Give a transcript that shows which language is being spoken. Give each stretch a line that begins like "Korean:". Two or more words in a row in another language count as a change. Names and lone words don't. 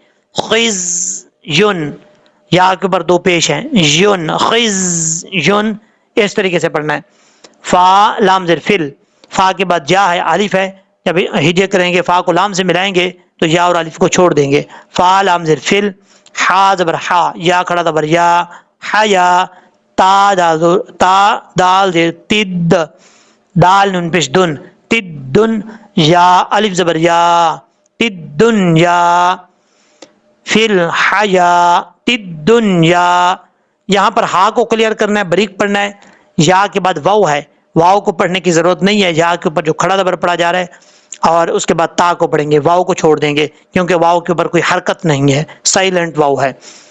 Urdu: خیز یون، یا کے اوپر دو پیش ہیں، یون، خیز یون، اس طریقے سے پڑھنا ہے. فا لام زیر فل، فا کے بعد جا ہے، الف ہے، جب ہجے کریں گے فا کو لام سے ملائیں گے تو یا اور الف کو چھوڑ دیں گے. فا لام زیر فل، حا زبر حا، یا کھڑا زبر یا، حیا، تا دال زیر تد، دال نون پیش دن، تدن، یا الف زبر یا، تدنیا، فل حیا تدنیا. یہاں پر ہا کو کلیئر کرنا ہے، بریک پڑھنا ہے. یا کے بعد واو ہے، واو کو پڑھنے کی ضرورت نہیں ہے، یا کے اوپر جو کھڑا زبر پڑھا جا رہا ہے، اور اس کے بعد تا کو پڑھیں گے، واو کو چھوڑ دیں گے، کیونکہ واو کے اوپر کوئی حرکت نہیں ہے، سائلنٹ واو ہے.